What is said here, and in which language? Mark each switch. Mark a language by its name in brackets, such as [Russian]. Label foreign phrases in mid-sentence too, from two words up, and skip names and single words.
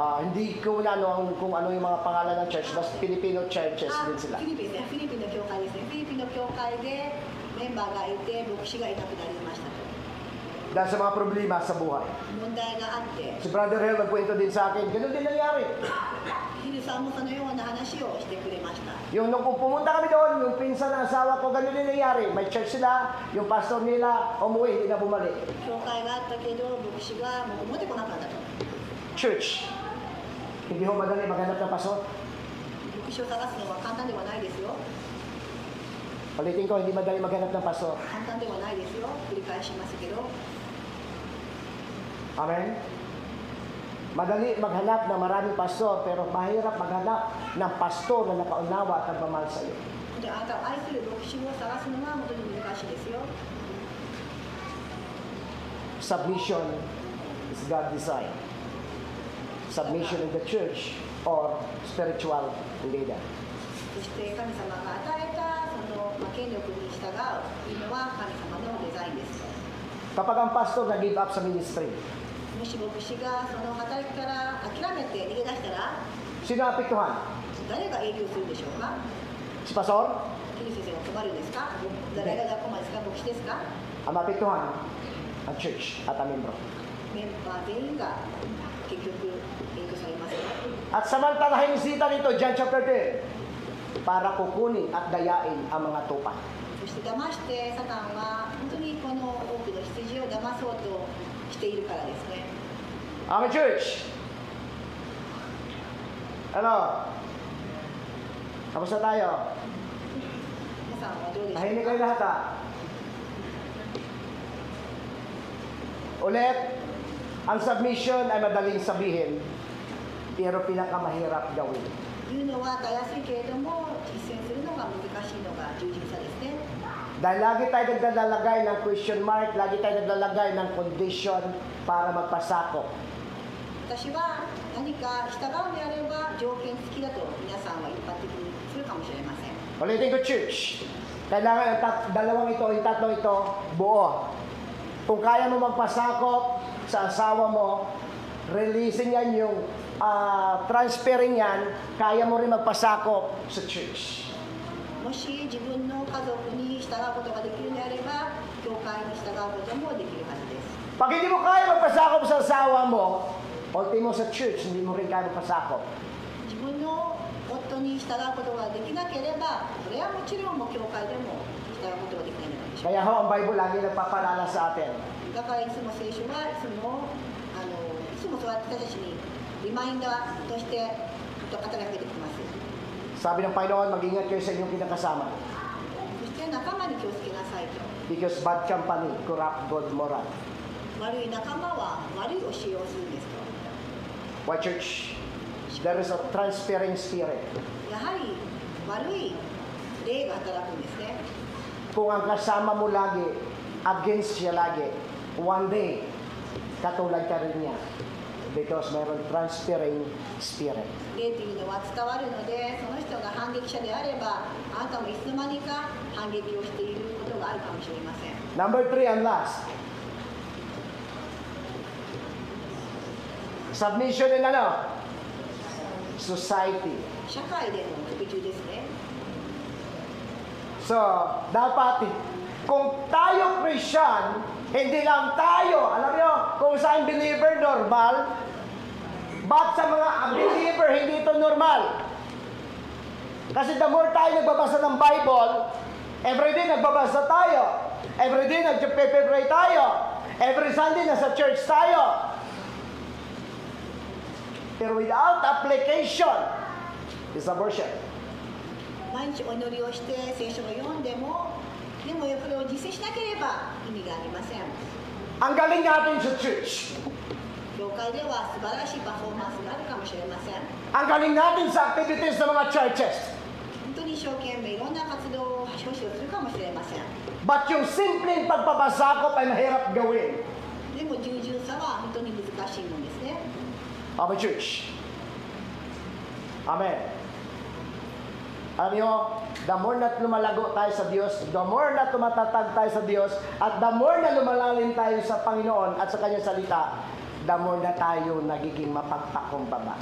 [Filipino] Hindi ko na kung ano yung mga pangalan ng church, basta Filipino churches din sila. [Japanese] フィリピンですね。フィリピンの教会ですね。フィリピンの教会でメンバーがいて牧師がいなくなりましたと。 [Filipino] Dahil sa mga problema sa buhay. [Japanese] 問題があって、 [Filipino] Si Brother Hell nagkwento din sa akin, ganun din nangyari. [Japanese] ヒルさんもそのような話をしてくれました。 [Filipino] Yung nung pumunta kami doon, yung pinsan ng asawa ko, ganun din nangyari. May church sila, yung pastor nila, umuwi, hindi na bumalik. [Japanese] 教会があったけど牧師がもう持ってこなかったと。 [Filipino] Church, hindi ho madali maghanap ng pastor. [Japanese] 牧師を探すのは簡単ではないですよ。 [Filipino] Palitin ko, hindi madali maghanap ng pastor. [Japanese] 簡単ではないですよ。繰り返しますけど。 [Filipino] Amen? Madali maghanap ng maraming pastor, pero mahirap maghanap ng pastor na nakaunawa at nagmamahal sa iyo. [Japanese] であなたを愛する牧師を探すのは本当に難しいですよ。 [English] Submission is God design. Submission in the church or spiritual leader. [Japanese] そして神様が与えたその権力に従うというのは神様のデザインです。 [Filipino] Kapag ang pastor nag-give up sa ministry, [Japanese] もし牧師がその働きから諦めて逃げ出したら [Filipino] sino ang apektuhan? [Japanese] 誰が営業するでしょうか？ [Filipino] Si pastor? [Japanese] キリ先生が困るんですか？誰が困るんですか？牧師ですか？ [Filipino] Ang apektuhan? Ang church at ang membro. [Japanese] メンバー全員が結局影響されますよ。 [Filipino] At samantalahin sita nito, John chapter 10, para kukunin at dayain ang mga tupa. [Japanese] そして騙してサタンは本当にこの多くの羊を騙そうとしているからですね。 [Filipino] Amen, church. Ano? Kamusta tayo? [Japanese] 皆さんはどうでしょう [Filipino] Tahimik [Japanese] か。 [Filipino] kayo lahat ha. Ulit, ang submission ay madaling sabihin, pero pinakamahirap gawin. [Japanese] 言うのはたやすいけれども実践するのが難しいのが従順さですね。 [Filipino] Dahil lagi tayo naglalagay ng [English] question mark, [Filipino] lagi tayo naglalagay ng condition para magpasakop. [Japanese] 私は何か従うのであれば条件付きだと皆さんは一般的にするかもしれません。 [Filipino] Ulitin ko, church. Kailangan ang dalawang ito, yung tatlong ito, buo. Kung kaya mo magpasakop sa asawa mo, releasing yan yung transferring yan, kaya mo rin magpasakop sa church. [Japanese] もし自分の家族に従うことができるのであれば教会に従うこともできるはずです。 [Filipino] Pag hindi mo kaya magpasakop sa asawa mo, ultimo sa church, hindi mo rin kaya magpasakop. [Japanese] 自分の夫に従うことができなければそれはもちろんもう教会でも従うことができないのでしょう。 [Filipino] Kaya ho, ang Bible lagi nagpapalala sa atin. [Japanese] だからいつも聖書はいつもそうやって私たちにリマインダーとして働きかけてきます。 [Filipino] Sabi ng Panginoon, mag-ingat kayo sa inyong kinakasama. [Japanese] そして仲間に気をつけなさいと。 [English] Because bad company corrupt good moral. [Japanese] 悪い仲間は悪い教えをするんですと。 [English] Why, church? There is a transferring spirit. [Japanese] やはり悪い霊が働くんですね。 [Filipino] Kung ang kasama mo lagi, against siya lagi, [English] one day, [Filipino] katulad ka rin niya. [English] Because mayroon transferring spirit. [Japanese] 霊というのは伝わるので、その人が反撃者であれば、あなたもいつの間にか反撃をしていることがあるかもしれません。 [English] Number 3 and last. Submission in ano? Society. [Japanese] 社会での服従ですね。 [Filipino] So, dapat, kung tayo Christian, hindi lang tayo, alam nyo, kung saan believer normal, ba't sa mga unbeliever hindi ito normal? Kasi [English] the more [Filipino] tayo nagbabasa ng Bible, everyday nagbabasa tayo, everyday nagpe-pray tayo, [English] every Sunday [Filipino] nasa church tayo. [English] Pero without application, is abortion. [Japanese] 毎日お祈りをして聖書を読んでも、でもこれを実践しなければ意味がありません。 [Filipino] Ang galing natin sa church. [Japanese] 教会では素晴らしいパフォーマンスがあるかもしれません。 [Filipino] Ang galing natin sa activities ng mga churches. [Japanese] 本当に一生懸命いろんな活動を少々するかもしれません。 [Filipino] But yung simpleng pagpapasakop ay mahirap gawin. [Japanese] でも従順さは本当に難しいものですね。 [Filipino] Amen, church. Amen. Alam nyo, [English] the more [Filipino] na lumalago tayo sa Diyos, [English] the more [Filipino] na tumatatag tayo sa Diyos, at [English] the more [Filipino] na lumalalim tayo sa Panginoon at sa Kanyang salita, [English] the more [Filipino] na tayo nagiging mapagpakumbaba.